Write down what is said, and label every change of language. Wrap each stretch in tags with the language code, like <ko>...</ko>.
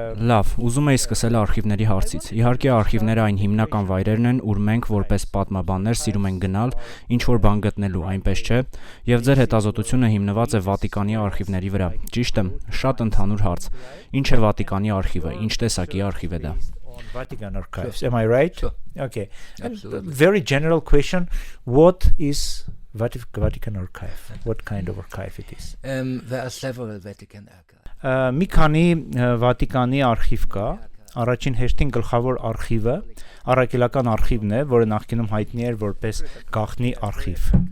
<hy>Լավ, ուզում եի սկսել արխիվների հարցից։ Իհարկե արխիվները այն հիմնական վայրերն են, ուր մենք որպես պատմաբաններ սիրում ենք գնալ, ինչ որ բան գտնելու, այնպես չէ, եւ ձեր հետազոտությունը հիմնված է Վատիկանի արխիվների վրա։ Ճիշտ է, շատ ընդհանուր հարց։ Ինչ է Վատիկանի արխիվը, ինչ տեսակի արխիվ է դա։</hy> <en>Vatican archives, am I right? Sure. Okay. Very general question, what is Vatican archive? What kind of archive it is? There are several Vatican archives.</en> <hy>Մի քանի Վատիկանի արխիվ կա։ Առաջին հերթին գլխավոր արխիվը առաքելական արխիվն է, որը նախկինում հայտնի էր որպես գաղտնի արխիվ։</hy>